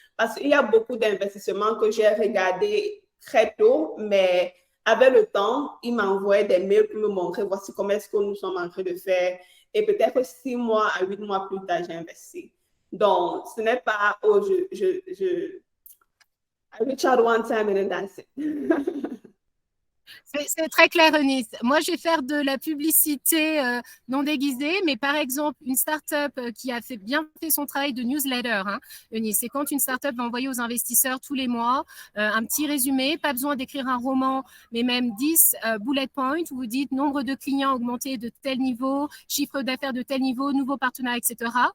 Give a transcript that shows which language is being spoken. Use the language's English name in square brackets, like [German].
[French] Parce qu'il y a beaucoup d'investissements que j'ai regardés très tôt, mais avec le temps, ils m'envoyaient des mails pour me montrer voici comment est-ce que nous sommes en train de faire. Et peut-être 6 mois à 8 mois plus tard, j'ai investi. Donc, ce n'est pas, [English] oh, I reach out one time and then that's it. [French] C'est très clair, Eunice. Moi, je vais faire de la publicité non déguisée, mais par exemple, une start-up qui a bien fait son travail de newsletter, Eunice, c'est quand une start-up va envoyer aux investisseurs tous les mois un petit résumé, pas besoin d'écrire un roman, mais même 10 bullet points où vous dites nombre de clients augmenté de tel niveau, chiffre d'affaires de tel niveau, nouveaux partenaires, etc.